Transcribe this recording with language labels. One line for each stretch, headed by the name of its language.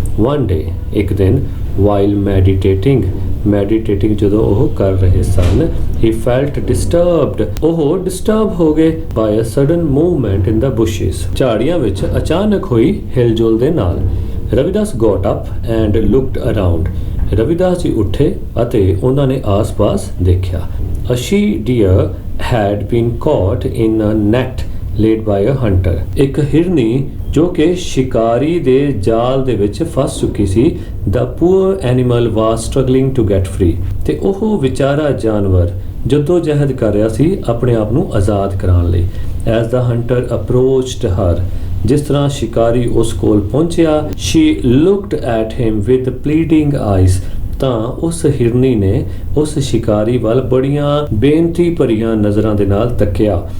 English: one day,
Punjabi: ਇੱਕ ਦਿਨ
English: while meditating
Punjabi: ਜਦੋਂ ਉਹ ਕਰ ਰਹੇ ਸਨ,
English: he felt disturbed,
Punjabi: ਉਹ ਡਿਸਟਰਬ ਹੋ ਗਏ
English: by a sudden movement in the bushes,
Punjabi: ਝਾੜੀਆਂ ਵਿੱਚ ਅਚਾਨਕ ਹੋਈ ਹਿਲਜੁਲ ਦੇ ਨਾਲ। Ravidas
English: got up and looked around,
Punjabi: Ravidas ji ਉੱਠੇ ਅਤੇ ਉਹਨਾਂ ਨੇ ਆਸ-ਪਾਸ ਦੇਖਿਆ।
English: A she deer had been caught in a net laid by a hunter,
Punjabi: ਇੱਕ ਹਿਰਨੀ ਜੋ ਕਿ ਸ਼ਿਕਾਰੀ ਦੇ ਜਾਲ ਦੇ ਵਿੱਚ ਫਸ ਚੁੱਕੀ ਸੀ।
English: The poor animal was struggling to get free,
Punjabi: ਤੇ ਉਹ ਵਿਚਾਰਾ ਜਾਨਵਰ ਜਦੋਂ ਜਹਿਦ ਕਰ ਰਿਹਾ ਸੀ ਆਪਣੇ ਆਪ ਨੂੰ ਆਜ਼ਾਦ ਕਰਾਉਣ ਲਈ।
English: As the hunter approached her,
Punjabi: ਜਿਸ ਤਰ੍ਹਾਂ ਸ਼ਿਕਾਰੀ ਉਸ ਕੋਲ ਪਹੁੰਚਿਆ,
English: she looked at him with pleading eyes,
Punjabi: ਤਾਂ ਉਸ ਹਿਰਨੀ ਨੇ ਉਸ ਸ਼ਿਕਾਰੀ ਵੱਲ ਬੜੀਆਂ ਬੇਨਤੀ ਭਰੀਆਂ ਨਜ਼ਰਾਂ ਦੇ ਨਾਲ ਤੱਕਿਆ।